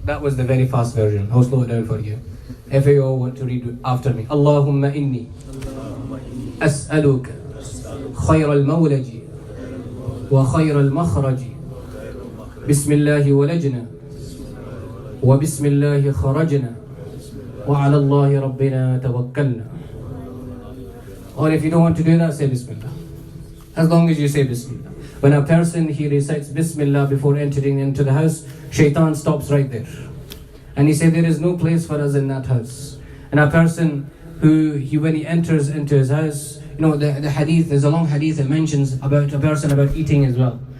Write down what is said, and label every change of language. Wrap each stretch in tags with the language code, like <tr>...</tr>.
<en>That was the very fast version. I'll slow it down for you. If you all want to read after me.</en> <ar>اللهم إني أسألك خير المولج وخير المخرج بسم الله ولجنا وبسم الله خرجنا وعلى الله ربنا توكلنا.</ar> <en>Or if you don't want to do that, say Bismillah. As long as you say Bismillah. When a person, he recites Bismillah before entering into the house, Shaitan stops right there. And he said there is no place for us in that house. And a person who, when he enters into his house, the hadith, there's a long hadith that mentions about a person about eating as well.</en>